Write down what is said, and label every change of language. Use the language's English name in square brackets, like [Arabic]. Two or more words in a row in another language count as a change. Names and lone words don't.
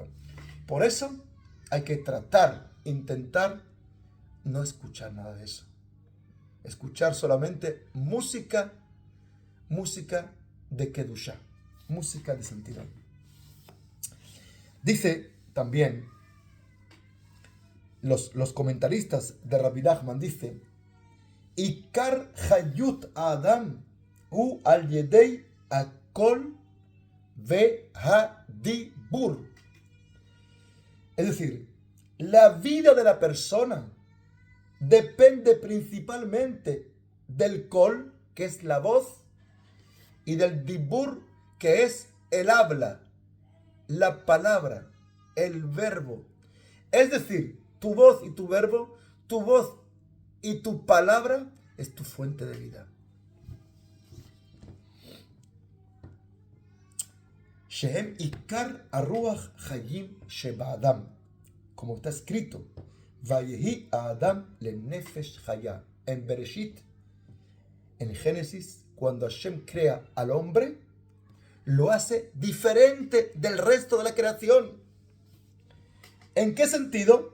[Spanish] Por eso hay que intentar no escuchar nada de eso. Escuchar solamente música de Kedushá, música de santidad. Dice también los comentaristas de Rabbi Nachman, dice: [Hebrew] עיקר חיות אדם הוא על ידי הקול והדיבור. [Spanish] Es decir, la vida de la persona depende principalmente del kol, que es la voz, y del dibur, que es el habla, la palabra, el verbo. Es decir, tu voz y tu verbo, tu voz y tu palabra es tu fuente de vida. [Hebrew] שהם עיקר הרוח חיים שבאדם, [Spanish] como está escrito, [Hebrew] ויהי אדם לנפש חיה. [Spanish] En Bereshit, en Génesis, cuando Hashem crea al hombre, lo hace diferente del resto de la creación. ¿En qué sentido?